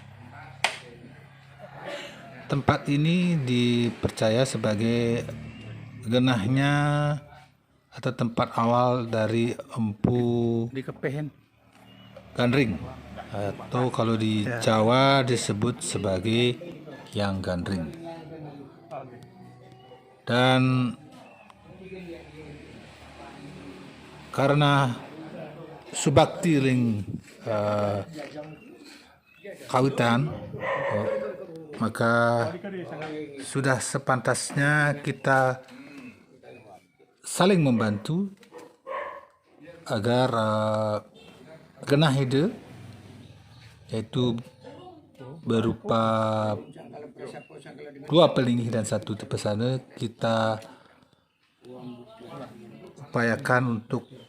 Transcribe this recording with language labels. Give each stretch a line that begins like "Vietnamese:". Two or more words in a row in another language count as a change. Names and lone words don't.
Indonesian: tempat ini dipercaya sebagai genahnya atau tempat awal dari Empu Gandring, atau kalau di Jawa disebut sebagai Hyang Gandring. Dan karena
Balinese: subakti ring kawitan,
Indonesian: maka sudah sepantasnya kita saling membantu agar
Balinese: genah ide,
Indonesian: yaitu berupa 2 pelinggih dan 1 tepesana, kita upayakan untuk